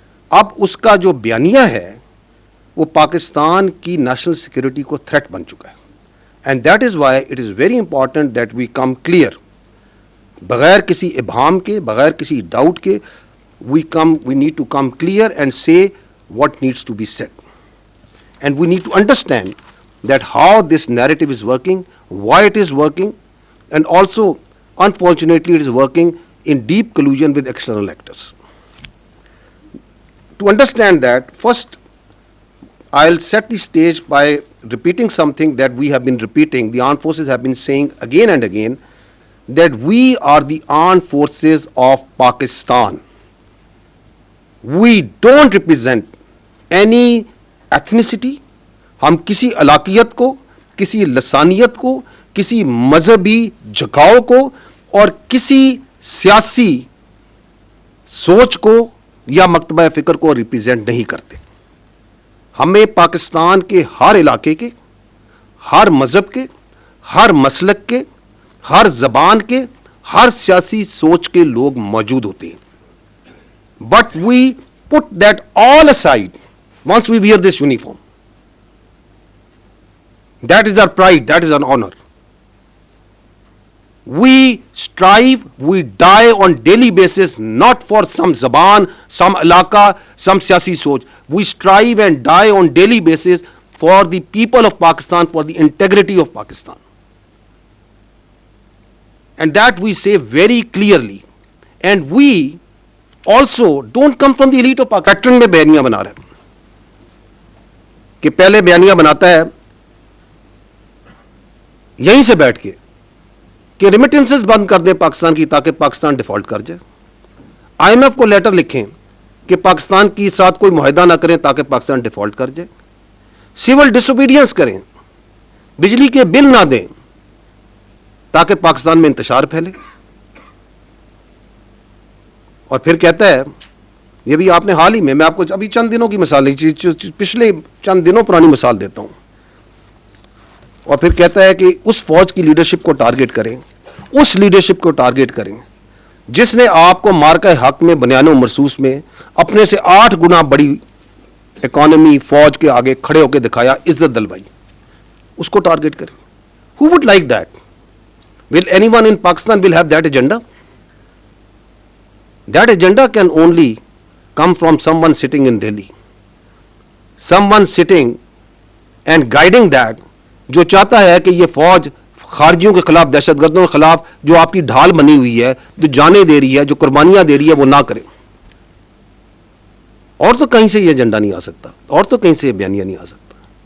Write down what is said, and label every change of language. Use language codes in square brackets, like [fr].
[ur] اب اس کا جو بیانیہ ہے وہ پاکستان کی نیشنل سیکورٹی کو تھریٹ بن چکا ہے. [en] and that is why it is very important that we come clear, [ur] بغیر کسی ابہام کے, بغیر کسی ڈاؤٹ کے, [en] we need to come clear and say what needs to be said. And we need to understand that how this narrative is working, why it is working, and also, unfortunately, it is working in deep collusion with external actors. To understand that, first, I'll set the stage by repeating something that we have been repeating, the armed forces have been saying again and again, that we are the armed forces of Pakistan. We don't represent any ethnicity. [ur] ہم کسی علاقیت کو, کسی لسانیت کو, کسی مذہبی جھکاؤ کو اور کسی سیاسی سوچ کو یا مکتبہ فکر کو ریپرزینٹ نہیں کرتے. ہمیں پاکستان کے ہر علاقے کے, ہر مذہب کے, ہر مسلک کے, ہر زبان کے, ہر سیاسی سوچ کے لوگ موجود ہوتے ہیں. [en] But we put that all aside once we wear this uniform. That is our pride, that is our honor. We strive, we die on daily basis, not for some zaban, some alaka, some siyasi soch. We strive and die on daily basis for the people of Pakistan, for the integrity of Pakistan. And that we say very clearly. And we also don't come from the elite of Pakistan. [ur] Pattern میں بیانیاں بنا رہے ہیں کہ پہلے بیانیاں بناتا ہے یہیں سے بیٹھ کے کہ ریمیٹنسز بند کر دیں پاکستان کی تاکہ پاکستان ڈیفالٹ کر جائے. آئی ایم ایف کو لیٹر لکھیں کہ پاکستان کے ساتھ کوئی معاہدہ نہ کریں تاکہ پاکستان ڈیفالٹ کر جائے. سول ڈس اوبیڈینس کریں, بجلی کے بل نہ دیں تاکہ پاکستان میں انتشار پھیلے. اور پھر کہتا ہے, یہ بھی آپ نے حال ہی میں آپ کو ابھی چند دنوں کی مثال, پچھلے چند دنوں پرانی مثال دیتا ہوں, اور پھر کہتا ہے کہ اس فوج کی لیڈرشپ کو ٹارگٹ کریں, اس لیڈرشپ کو ٹارگٹ کریں جس نے آپ کو مارکہ حق میں بنیان و مرصوص میں اپنے سے 8 گنا بڑی اکانومی فوج کے آگے کھڑے ہو کے دکھایا, عزت دلوائی, اس کو ٹارگٹ کریں. [en] Who would like that? Will anyone in Pakistan will have that agenda? That agenda can only come from someone sitting in Delhi. Someone sitting and guiding that, [ur] جو چاہتا ہے کہ یہ فوج خارجیوں کے خلاف, دہشت گردوں کے خلاف جو آپ کی ڈھال بنی ہوئی ہے, جو جانیں دے رہی ہے, جو قربانیاں دے رہی ہے, وہ نہ کریں. اور تو کہیں سے یہ ایجنڈا نہیں آ سکتا, اور تو کہیں سے یہ بیانیہ نہیں آ سکتا.